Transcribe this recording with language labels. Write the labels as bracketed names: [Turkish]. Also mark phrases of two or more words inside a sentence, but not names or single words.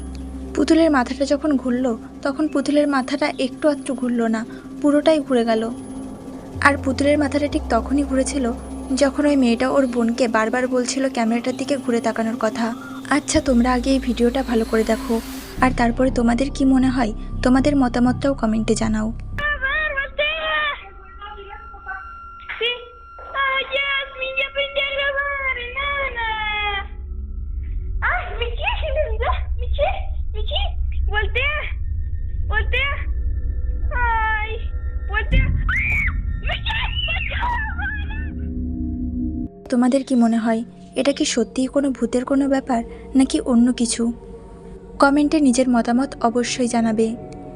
[Bangla] পুতুলের মাথাটা যখন ঘুরল, তখন পুতুলের মাথাটা একটু আধটু ঘুরল না, পুরোটাই ঘুরে গেল। আর পুতুলের মাথাটা ঠিক তখনই ঘুরেছিল যখন ওই মেয়েটা ওর বোনকে বারবার বলছিল ক্যামেরাটার দিকে ঘুরে তাকানোর কথা। আচ্ছা, তোমরা আগে এই ভিডিওটা ভালো করে দেখো, আর তারপরে তোমাদের কি মনে হয় তোমাদের মতামতটাও কমেন্টে জানাও। [Spanish] Sí. Ay, Yasmin, ya aprendí a grabar, enana. Ay, Michi, se me olvidó. Michi, voltea. Voltea. Ay, voltea. Michi, [Bangla] তোমাদের কি মনে হয় এটা কি সত্যিই কোনো ভূতের কোনো ব্যাপার নাকি অন্য কিছু? কমেন্টে নিজের মতামত অবশ্যই জানাবে।